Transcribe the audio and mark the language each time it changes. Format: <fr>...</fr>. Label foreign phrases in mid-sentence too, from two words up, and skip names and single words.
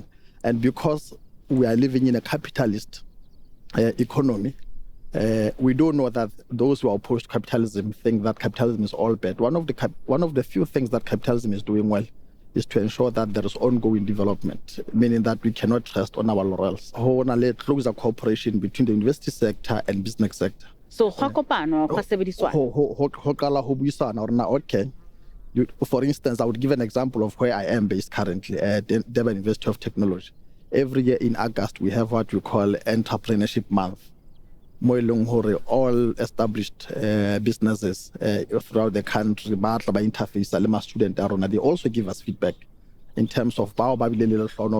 <en>And because we are living in a capitalist economy, we do know that those who are opposed to capitalism think that capitalism is all bad. One of the few things that capitalism is doing well is to ensure that there is ongoing development, meaning that we cannot rest on our laurels.</en> <st>Ho na le</st> <en>closer cooperation between the university sector and business sector.</en> <tn>So gwa kopano gwa sebediswana.</tn> <st>Ho qala ho buisana hore na okay.</st> <en>For instance, I would give an example of where I am based currently at Durban University of Technology. Every year in August, we have what we call Entrepreneurship Month. All established businesses throughout the country, interface student, they also give us feedback in terms of the</en>